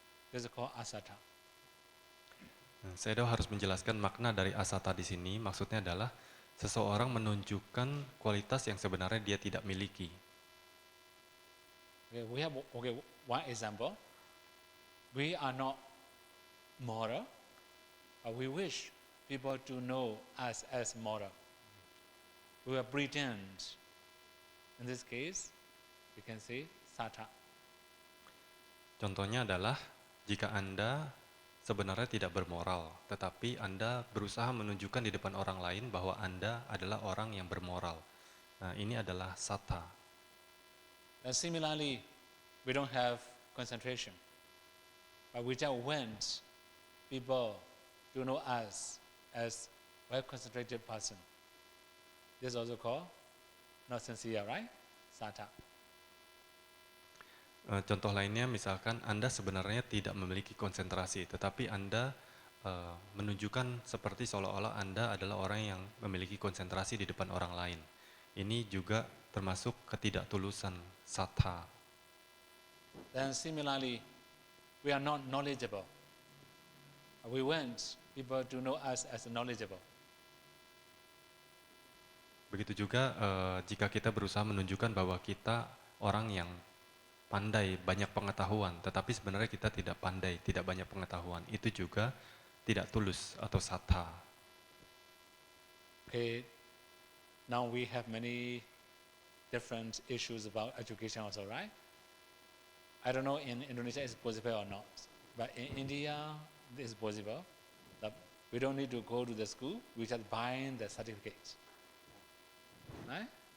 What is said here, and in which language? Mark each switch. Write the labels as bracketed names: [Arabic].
[English] This is called asata. [Indonesian] Saya harus menjelaskan makna dari asata di sini. Maksudnya adalah seseorang menunjukkan kualitas yang sebenarnya dia tidak miliki. [English] Okay, we have one example. We are not moral, but we wish people to know us as moral. We will pretend. In this case, we can say sata. [Indonesian] Contohnya adalah jika Anda sebenarnya tidak bermoral, tetapi Anda berusaha menunjukkan di depan orang lain bahwa Anda adalah orang yang bermoral. Nah, ini adalah sata. [English] And similarly, we don't have concentration, but we just want people to know us as a well-concentrated person. This is also called not sincere, right? Sata. [Indonesian] Contoh lainnya misalkan Anda sebenarnya tidak memiliki konsentrasi, tetapi Anda menunjukkan seperti seolah-olah Anda adalah orang yang memiliki konsentrasi di depan orang lain. Ini juga termasuk ketidaktulusan, sata. [English] Then similarly, we are not knowledgeable. We want people to know us as knowledgeable. [Indonesian] Begitu juga jika kita berusaha menunjukkan bahwa kita orang yang pandai, banyak pengetahuan, tetapi sebenarnya kita tidak pandai, tidak banyak pengetahuan. Itu juga tidak tulus atau sata. [English] Okay, now we have many different issues about education also, right? I don't know in Indonesia it's possible or not, but in India this is possible. That we don't need to go to the school, we just buy the certificate. Right?